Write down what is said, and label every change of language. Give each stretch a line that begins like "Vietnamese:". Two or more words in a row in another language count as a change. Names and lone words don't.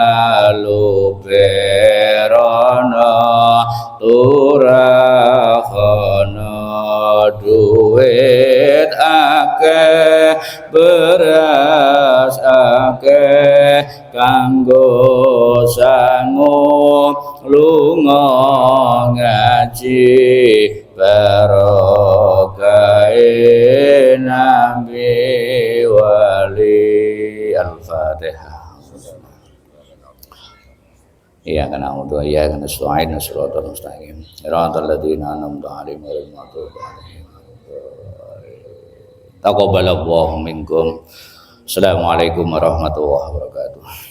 Javanese: luberana turakhana duit akeh beras akeh kanggo sangu lunga ngaji barokahe nabi wali.
Arabic: Al-Fatihah. إياك نعبد وإياك نستعين. صراط المستقيم، صراط الذين أنعمت عليهم غير المغضوب عليهم. تقبل الله منكم. السلام عليكم ورحمة الله وبركاته.